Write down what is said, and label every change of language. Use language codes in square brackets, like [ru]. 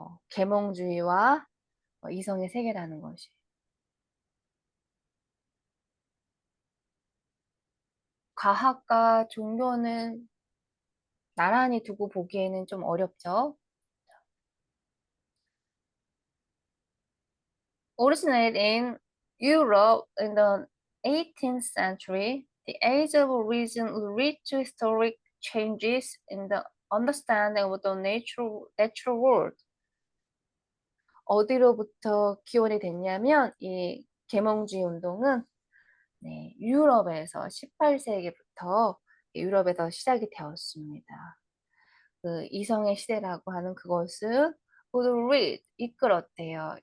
[ko] 계몽주의와 이성의 세계라는 것이. 과학과 종교는 나란히 두고 보기에는 좀 어렵죠. [en] Originated in Europe in the 18th century, the Age of Reason led to historic changes in the understanding of the natural world. [ko] 어디로부터 기원이 됐냐면 이 계몽주의 운동은 유럽에서 18세기부터 유럽에서 시작이 되었습니다. 그 이성의 시대라고 하는 그것을 모두 lead, 이끌었대요.